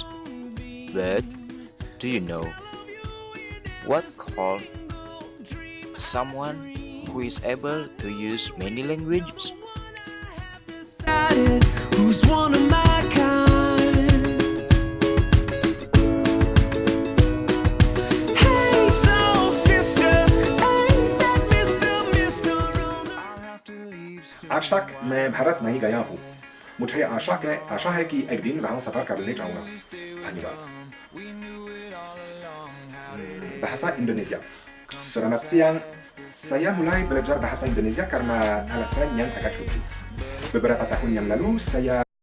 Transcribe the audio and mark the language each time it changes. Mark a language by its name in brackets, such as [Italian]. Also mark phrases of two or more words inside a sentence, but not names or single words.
[English] But do you know what called someone who is able to use many languages? Who's one of my kind? Hey, soul sister, ain't that Mr. [Hindi] आज तक मैं भारत नहीं गया हूँ। मुझे आशा है कि एक दिन वहाँ सफर करने जाऊँगा। [Indonesian] धन्यवाद। Bahasa Indonesia. Selamat siang. Saya mulai belajar bahasa Indonesia karena alasan yang agak lucu. Beberapa tahun yang lalu saya